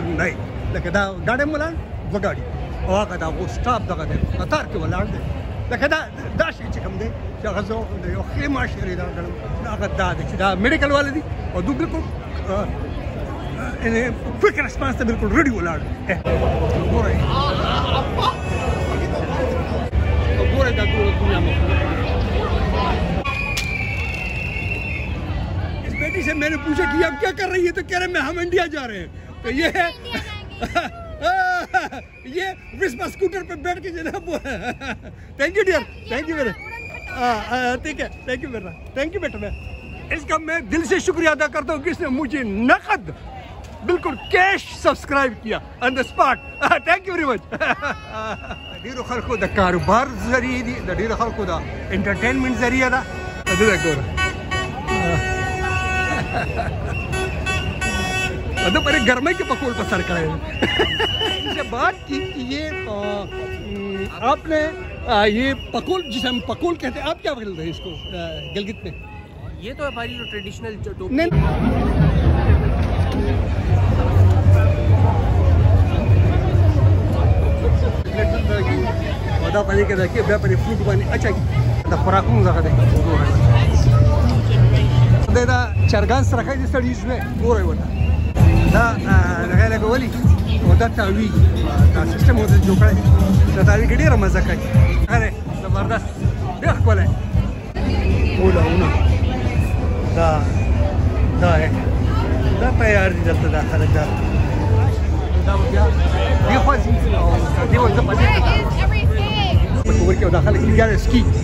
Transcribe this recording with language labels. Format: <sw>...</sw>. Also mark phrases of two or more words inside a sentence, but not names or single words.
<ps>نه وي لکه دا ګاډی ملان دوه ګاډي او هغه د هغو سټاف دغه دی قطار کې ولاړ دی لکه دا شی چې کوم دی چې هغه زه د یو ښې معاشرې دا ګڼم هغه دا دی چې دا میډیکل والا دي او دوی بلکل</ps> <en>quick response</en> <ps>ته بلکل ریډي ولاړ دی ګورئ ګورئ دا ټوله دنیا مخلوق</ps> <ur>اس بیٹی سے میں نے پوچھا کہ آپ کیا کر رہی ہے تو کہہ رہے ہیں ہم انڈیا جا رہے ہیں تو یہ ہے یہ وسپا اسکوٹر پہ بیٹھ کے جناب</ur> <en>thank you dear thank you</en> <ur>میرے ٹھیک ہے</ur> <en>thank you</en> <ur>میرا</ur> <en>thank you</en> <ur>بیٹا میں اس کا میں دل سے شکریہ ادا کرتا ہوں کہ اس نے مجھے نقد بالکل کیش سبسکرائب کیا</ur> <en>on the spot thank you very much</en> <ps>ډیرو خلکو د کاروبار ذریعه دي د ډیرو خلکو د انټرټینمنټ ذریعه ده دلته ګوره ده پرې ګرمۍ کې پکول په سر کړی</ps> <ur>سے بات کی کہ یہ آپ نے یہ پکول جسے ہم پکول کہتے ہیں آپ کیا بولتے ہیں اس کو گلگت میں یہ تو ہماری جو ٹریڈیشنل</ur> <ps>دا پدې کې دا کې بیا پرې فروټ باندې اچوي د خوراکونو دغه دی دا چرګان سرخی دي سړي ژوی ګورئ ورته دا دغه یې لګولي او دا تاویږي دا سیسټم ورته جوړ کړی دا تاویږي ډېره مزه کوي هغه دی زبردست ډېر ښکلی اونه دا تیار دي دلته دا خلک دا بیا دې خوا ځي او دې ورته په دې ورکه او داخله کې یاره سکی</ps>